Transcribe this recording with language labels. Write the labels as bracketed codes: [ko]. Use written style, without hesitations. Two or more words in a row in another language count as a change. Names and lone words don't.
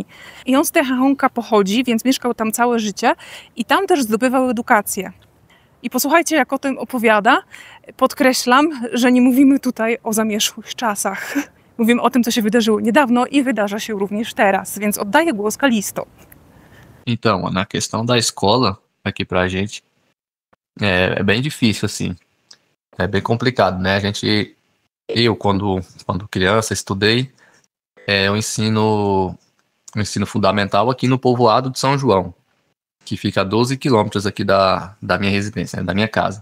[pl] I on z Terra Honka pochodzi, więc mieszkał tam całe życie i tam też zdobywał edukację. I posłuchajcie, jak o tym opowiada. Podkreślam, że nie mówimy tutaj o zamierzchłych czasach. Mówimy o tym, co się wydarzyło niedawno i wydarza się również teraz, więc oddaję głos Kalisto. [pt] Então, na questão da escola aqui pra gente, é bem difícil, assim. É bem complicado, né? Eu quando criança, estudei o ensino fundamental aqui no povoado de São João, que fica a 12 quilômetros aqui da minha residência, né, da minha casa.